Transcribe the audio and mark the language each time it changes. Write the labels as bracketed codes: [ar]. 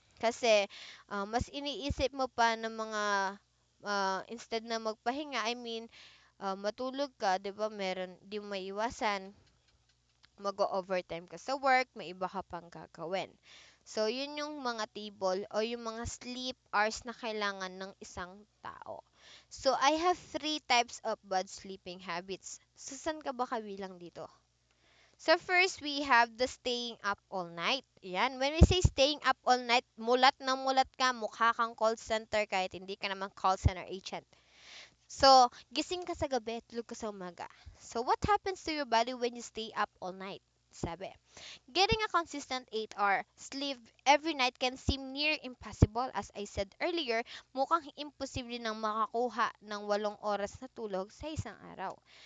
[tl] Kasi, mas iniisip mo pa ng mga, instead na magpahinga, I mean, matulog ka, di ba, di mo maiwasan, mag-overtime ka sa work, may iba ka pang gagawin. So, yun yung mga table o yung mga sleep hours na kailangan ng isang tao. [en] So, I have 3 types of bad sleeping habits. [tl] So, saan ka ba kabilang dito? [en] So first, we have the staying up all night. [tl] Yan. [en] When we say staying up all night, [tl] mulat na mulat ka, mukha kang call center kahit hindi ka naman call center agent. So, gising ka sa gabi, tulog ka sa umaga. [en] So, what happens to your body when you stay up all night? Sabi, getting a consistent 8-hour sleep every night can seem near impossible. [tl] As I said earlier, mukhang imposible nang makakuha ng 8 oras na tulog sa isang araw.